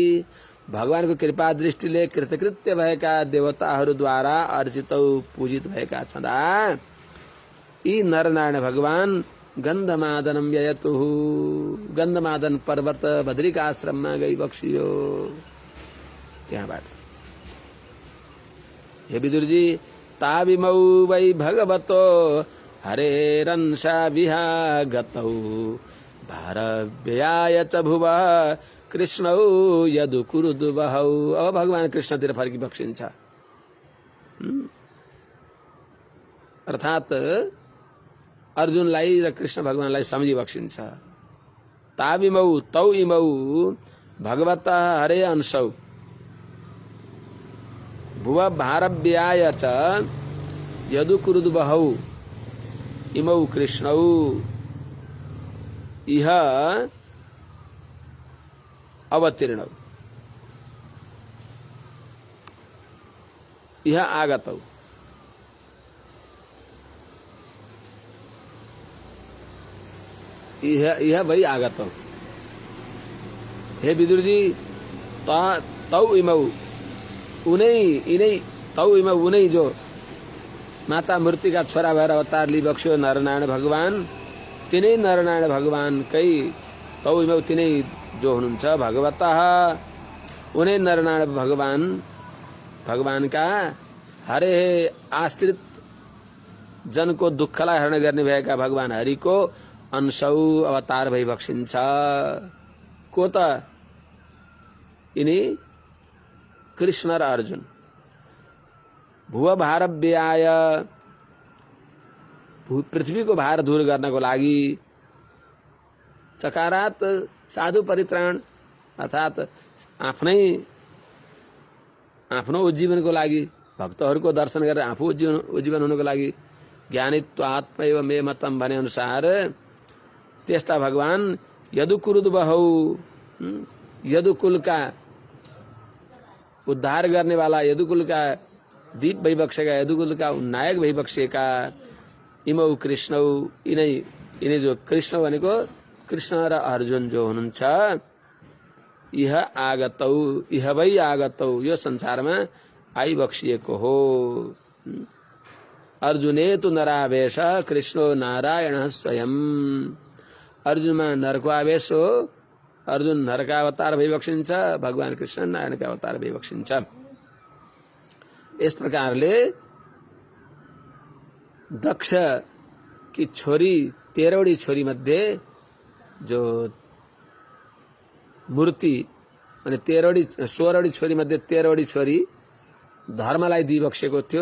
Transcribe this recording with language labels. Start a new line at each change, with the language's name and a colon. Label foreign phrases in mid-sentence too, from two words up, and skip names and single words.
Nepali: भगवानको कृपा दृष्टिले कृतकृत्य भएका देवताहरूद्वारा अर्चितौ पूजित भएका छँदा यी नरनारायण भगवान
Sanskrit: गन्धमादनम ययतु,
Nepali: गन्धमादन पर्वत बद्रिका आश्रममा गई बक्सियो। त्यहाँबाट हे विदुरजी,
Sanskrit: ताविमौ वै भगवतो हरेरंसा विहागतौ भारव्ययाय च भुव कृष्णौ यदु कुरुदुवहौ।
Nepali: अब भगवान कृष्णतिर फर्की बक्सिन्छ। अर्थात अर्जुनलाई र कृष्ण भगवानलाई सम्झी बक्सिन्छ।
Sanskrit: ताविमौ तौ इमौ भगवत हरे अंशौ भुव भारव्याय च यदु कुरुद्वहौ इमौ कृष्णौ इह अवतीर्णौ इह आगतौ।
Hindi: यह वही आगतौ।
Nepali: हे विदुर जी,
Sanskrit: तौ इमौ
Nepali: उनै इनै
Sanskrit: तौ इमौ
Nepali: उनै जो माता मूर्तिका छोरा भएर अवतार लिबक्स्यो नरनारायण भगवान, तिनै नरनारायण भगवानकै
Sanskrit: तौ इमौ
Nepali: तिनै जो हुनुहुन्छ भगवतः उनै नरनारायण भगवानका हरे आश्रित जनको दुःखलाई हरण गर्ने भएका भगवान हरिको अंशौ अवतार भई बक्सिन्छ। को त? यिनी कृष्ण र अर्जुन।
Sanskrit: भुव भारव्याय,
Nepali: पृथ्वी को भार दूर गर्नको लागि चकारात साधु परित्राण अर्थात आफ्नो उज्जीवनको लागि भक्तहरूको दर्शन गरेर आफू उज्जीवन हुनको लागि
Sanskrit: ज्ञानित्वात्मैव मे मतम
Nepali: भने अनुसार त्यस्ता भगवान यदुकुरुद्वहौ यदुकुलका उद्धार गर्ने वाला यदुकुलका दीप भइबक्सेका यदुकुलका नायक भइबक्सेका
Sanskrit: इमौ कृष्णौ
Nepali: यिनै जो कृष्ण भनेको कृष्ण र अर्जुन जो हुनुहुन्छ
Sanskrit: इह वै आगतौ
Nepali: यो संसारमा आइबक्सिएको हो।
Sanskrit: अर्जुने तु नरावेश कृष्णो नारायण स्वयं।
Nepali: अर्जुनमा नरको आवेश हो, अर्जुन नरका अवतार भइबक्सिन्छ, भगवान कृष्ण नारायणका अवतार भइबक्सिन्छ। यस प्रकारले दक्ष की छोरी 13वटी छोरी मध्ये जो मूर्ति अनि 16वटी छोरी मध्ये 13वटी छोरी धर्मलाई दिइबक्सेको थियो।